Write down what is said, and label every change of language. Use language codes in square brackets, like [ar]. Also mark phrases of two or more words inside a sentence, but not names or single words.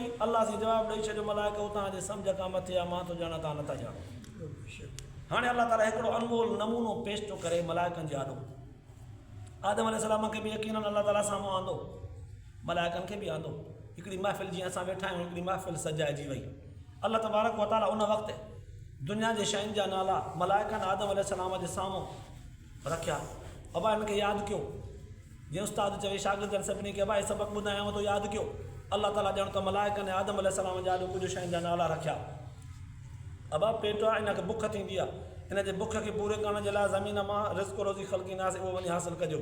[sd] अल्लाह से जवाबु ॾेई छॾियो, मलाइको तव्हांजे सम्झ खां मथे आहे, मां थो ॼाणा तव्हां नथा ॼाणो। हाणे अल्लाह ताला हिकिड़ो अनमोल नमूनो पेश थो करे मलाइकनि जे आॾो। आदम अलैहिस्सलाम खे बि यकीनन अल्लाह ताला साम्हूं आंदो, मलाइकनि खे बि आंदो। हिकिड़ी महफ़िल जीअं असां वेठा आहियूं, हिकिड़ी महफ़िल सजाइजी वई। [ar] الله تبارك وتعالى [sd] उन वक़्तु दुनिया जे शयुनि जा नाला मलाइकनि आदम अलैहिस्सलाम जे साम्हूं रखिया। अबा हिनखे यादि कयो। जीअं उस्ताद चवे शागिर्दनि सभिनी खे, अबा हे सबक़ु ॿुधायांव थो, यादि कयो। अल्लाह ताला ॼण त मलाइकनि आदम अलैहिस्सलाम जे आॾो कुझु शयुनि जा नाला रखिया। अबा पेट आहे, हिनखे बुख थींदी आहे, हिन जे बुख खे पूरे करण जे लाइ ज़मीन मां रिज़्क़ रोज़ी ख़ल्क़ींदासीं, उहो वञी हासिलु कजो।